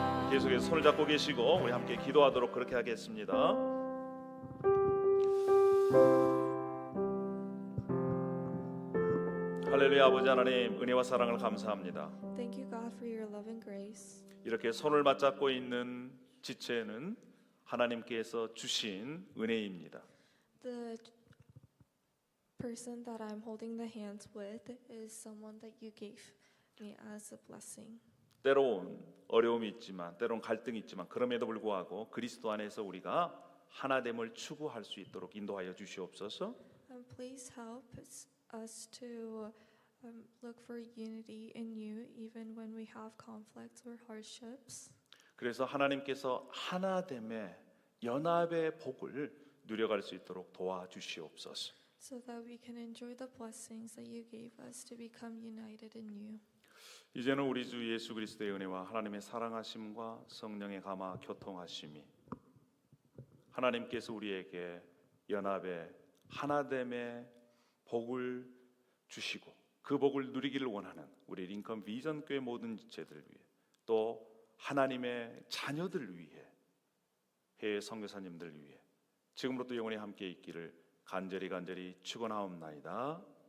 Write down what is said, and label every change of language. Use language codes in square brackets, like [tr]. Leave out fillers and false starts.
[ko] 계속해서 손을 잡고 계시고 우리 함께 기도하도록 그렇게 하겠습니다. 할렐루야. 아버지 하나님 은혜와 사랑을 감사합니다. [en] Thank you, God, for your love and grace. [ko] 이렇게 손을 맞잡고 있는 지체는 하나님께서 주신 은혜입니다. [en] The person that I'm holding the hands with is someone that you gave me as a blessing. [ko] 때로는 어려움이 있지만 때로는 갈등이 있지만 그럼에도 불구하고 그리스도 안에서 우리가 하나됨을 추구할 수 있도록 인도하여 주시옵소서. [en] And please help us to look for unity in you even when we have conflicts or hardships. [ko] 그래서 하나님께서 하나됨의 연합의 복을 누려갈 수 있도록 도와주시옵소서. [en] So that we can enjoy the blessings that you gave us to become united in you. [ko] 이제는 우리 주 예수 그리스도의 은혜와 하나님의 사랑하심과 성령의 감화 교통하심이 하나님께서 우리에게 연합의 하나됨의 복을 주시고 그 복을 누리기를 원하는 우리 링컨 비전 교회 모든 지체들 위해 또 하나님의 자녀들 위해 해외 선교사님들 위해 지금부터 영원히 함께 있기를 간절히 축원하옵나이다.